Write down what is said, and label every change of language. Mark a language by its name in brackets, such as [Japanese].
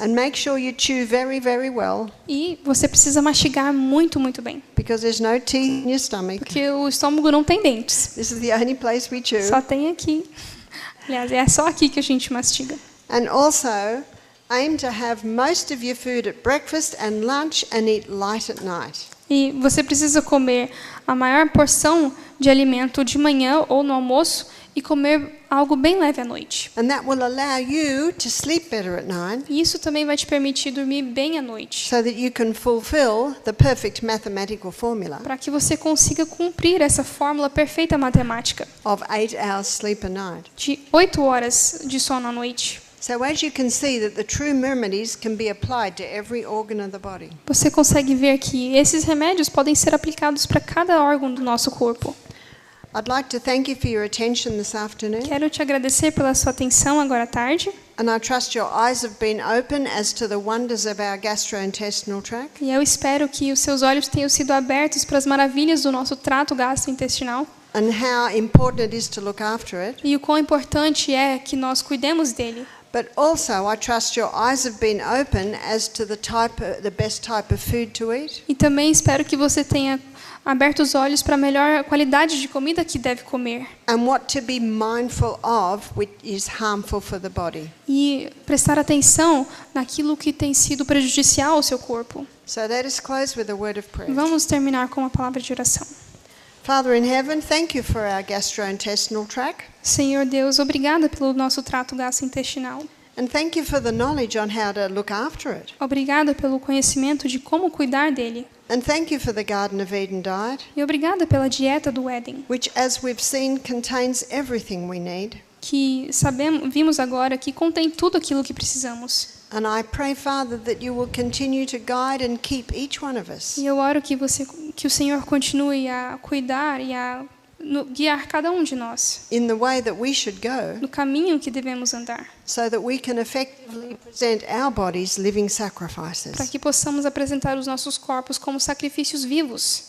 [English] And make sure you chew very, very well, [Portuguese] E você precisa mastigar muito, muito bem, [English] because there's no teeth in your stomach. [Portuguese] porque o estômago não tem dentes. [English] This is the only place we chew. [Portuguese] Só tem aqui. Aliás, é só aqui que a gente mastiga. [English] And also, aim to have most of your food at breakfast and lunch and eat light at night. [Portuguese] E você precisa comer a maior porção de alimento de manhã ou no almoço e comer algo bem leve à noite. [English] And that will allow you to sleep better at night [Portuguese] E isso também vai te permitir dormir bem à noite, [English] so that you can fulfill the perfect mathematical formula [Portuguese] para que você consiga cumprir essa fórmula perfeita matemática [English] of 8 hours sleep a night. [Portuguese] de 8 horas de sono à noite. [English] So as you can see that the true remedies can be applied to every organ of the body. [Portuguese] Você consegue ver que esses remédios podem ser aplicados para cada órgão do nosso corpo. [English] I'd like to thank you for your attention this afternoon, [Portuguese] Quero te agradecer pela sua atenção agora à tarde. [English] and I trust your eyes have been open as to the wonders of our gastrointestinal tract. [Portuguese] E eu espero que os seus olhos tenham sido abertos para as maravilhas do nosso trato gastrointestinal [English] And how important it is to look after it. [Portuguese] e o quão importante é que nós cuidemos dele. [English] But also, I trust your eyes have been open as to the best type of food to eat, [Portuguese] E também espero que você tenha aberto os olhos para a melhor qualidade de comida que deve comer. [English] and what to be mindful of, which is harmful for the body. [Portuguese] E prestar atenção naquilo que tem sido prejudicial ao seu corpo. [English] So let us close with a word of prayer. [Portuguese] Vamos terminar com uma palavra de oração. [English] Father in heaven, thank you for our gastrointestinal tract, [Portuguese] Senhor Deus, obrigada pelo nosso trato gastrointestinal. [English] and thank you for the knowledge on how to look after it. [Portuguese] Obrigada pelo conhecimento de como cuidar dele. [English] And thank you for the Garden of Eden diet, [Portuguese] E obrigada pela dieta do Éden, [English] which, as we've seen, contains everything we need. [Portuguese] que vimos agora que contém tudo aquilo que precisamos. [English] And I pray, Father, that you will continue to guide and keep each one of us [Portuguese] E eu oro que o Senhor continue a cuidar e a guiar cada um de nós [English] in the way that we should go, [Portuguese] no caminho que devemos andar, [English] so that we can effectively present our bodies living [Portuguese] para [English] sacrifices. [Portuguese] que possamos apresentar os nossos corpos como sacrifícios vivos.